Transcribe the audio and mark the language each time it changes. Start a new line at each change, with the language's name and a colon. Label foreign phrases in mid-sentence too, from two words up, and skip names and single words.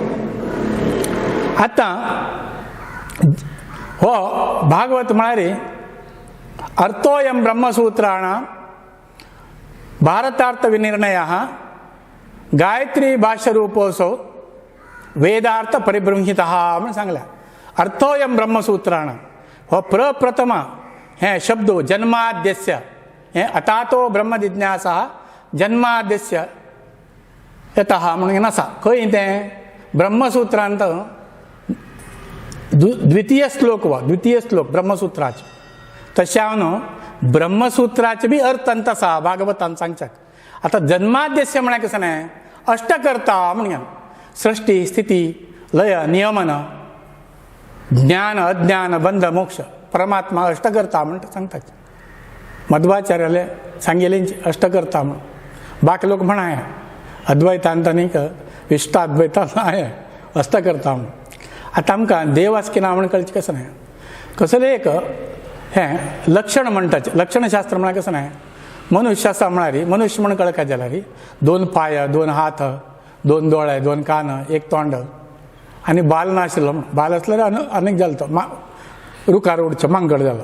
Konkani: आतां हो भागवत म्हळ्यार
Sanskrit: अर्थोयम ब्रह्मसूत्राणां भारतार्थ विनिर्णयः गायत्री भाष्यरूपोऽसौ वेदार्थ परिबृंहितः
Konkani: म्हणून सांगल्या.
Sanskrit: अर्थोयम ब्रह्मसूत्राणां
Konkani: हो प्रप्रथम हे शब्द जन्माद्यस्य हे
Sanskrit: अतातो ब्रह्म जिज्ञासा जन्माद्यस्य यतः
Konkani: म्हणून आसा. खंय तें ब्रह्मसूत्रांत द्वितीय श्लोक ब्रह्मसूत्राचे तशें हांव ब्रह्मसूत्राचे बी अर्थ अंत आसा भागवतांत सांगच्याक. आतां जन्माद्यस्य म्हळ्यार कशें न्हय अष्टकर्ता म्हणून सृष्टी स्थिती लय नियमन ज्ञान अज्ञान बंध मोक्ष परमात्मा अष्टकर्ता म्हणटा सांगतात. मध्वाचार्याले सांगेलें अष्टकर्ता म्हण बाकी लोक म्हणाय अद्वैतांत आनीक विशिष्टाद्वैतांत आहे अष्टकर्ता म्हण. आतां आमकां देव आसकिना म्हण कळचें कशें न्हय कसलें एक हें लक्षण म्हणटाचें लक्षणशास्त्र म्हळ्यार कशें न्हय मनुष्य आसा म्हळ्यार मनुष्य म्हण कळका जाल्यार 2 पांय 2 हात 2 दोळे 2 कान 1 तोंड आनी बाल नाशिल्लो बाल आसल्यार अनेक जालो तो रुखार उडचो मांगड जालो.